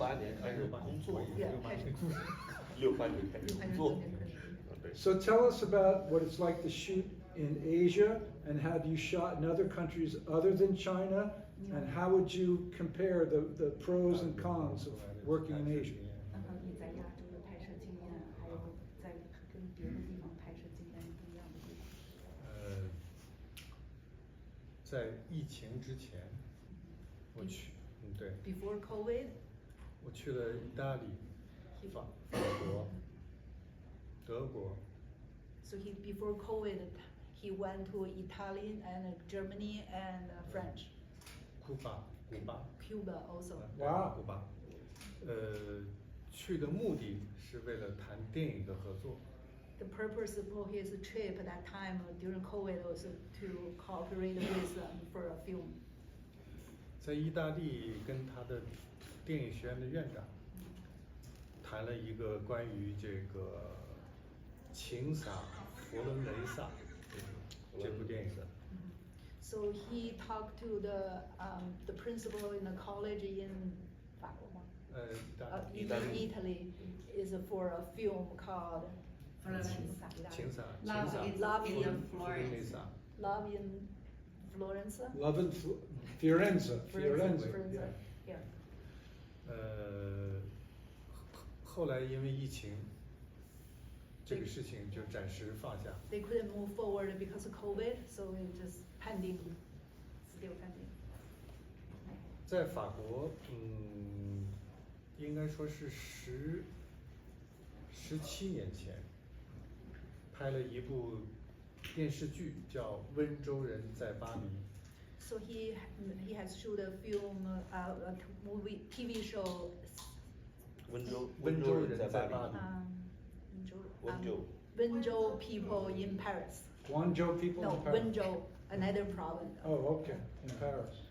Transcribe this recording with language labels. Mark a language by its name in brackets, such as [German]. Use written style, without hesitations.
[Chinese] 68年开始工作，68年开始工作。对。 [English] so tell us about what it's like to shoot in Asia, and have you shot in other countries other than China? And how would you compare the pros and cons of working in Asia? [Chinese] 然后你在亚洲的拍摄经验，还有在跟别的地方拍摄经验不一样的地方。在疫情之前，我去，对， [English] Before COVID, [Chinese] 我去了意大利、法国、德国， [English] so before COVID, he went to Italy and Germany and French, [Chinese] 古巴， [English] Cuba also. 哇 [Chinese] 古巴，去的目的是为了谈电影的合作。 [English] The purpose for his trip at that time during COVID was to cooperate with them for a film. [Chinese] 在意大利跟他的电影学院的院长谈了一个关于这个情撒佛罗伦萨这部电影的。 [English] So he talked to the principal in the college in [Chinese] 法国吗？意大利 [English] in Italy is for a film called [Chinese] 情撒 [English] Love is Love in in Florence. Love in Florence. Love in Firenze. Firenze. Yeah. [Chinese] 后来因为疫情，这个事情就暂时放下。 [English] They couldn't move forward because of COVID, so it just pending, still pending. [Chinese] 在法国，应该说是17年前，拍了一部电视剧叫《温州人在巴黎》。 [English] So he has shot a film, a movie, TV show. [Chinese] 温州人在巴黎。温州 [English] people in Paris. Guangzhou people No, in Paris. Wenzhou, another province. Oh, okay, in Paris.